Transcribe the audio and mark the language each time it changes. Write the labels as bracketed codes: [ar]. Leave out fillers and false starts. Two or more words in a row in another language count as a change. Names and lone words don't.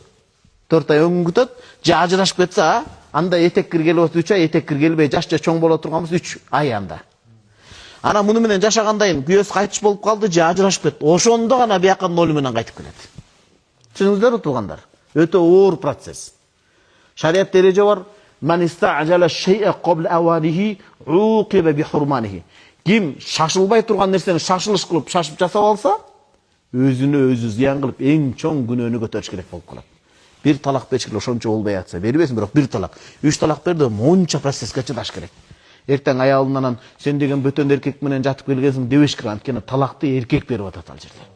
[ky] 4 ай өңүн күтөт, же ажырашып кетсе, анда этек киргели болсо 3 ай, этек киргелбей жашча чоң боло турган болсо 3 ай анда. Анан муну менен жашагандайын күйөөсү кайтыш болуп калды, же ажырашып кетти. Ошондо гана бияка нолу менен кайтып келет. Түшүндүңүздөрбү туугандар? Өтө оор процесс. Шарият эреже бар. [ar] من استعجل شيئا قبل أوانه عوقب بحرمانه. [ky] Ким шашылбай турган нерсени шашылыш кылып, шашып жасап алса, өзүнө өзү зыян кылып, эң чоң күнөөнү көтөрүш керек болуп калат. 1 талак бериш керек, ошончо болбой атса, бербесин, бирок 1 талак. 3 талак берди, монча процесске чыдаш керек. Эртең аялынан сен деген бөтөн эркек менен жатып келгенсиң дебеш керек, анткени талакты эркек берип атат ал жерде.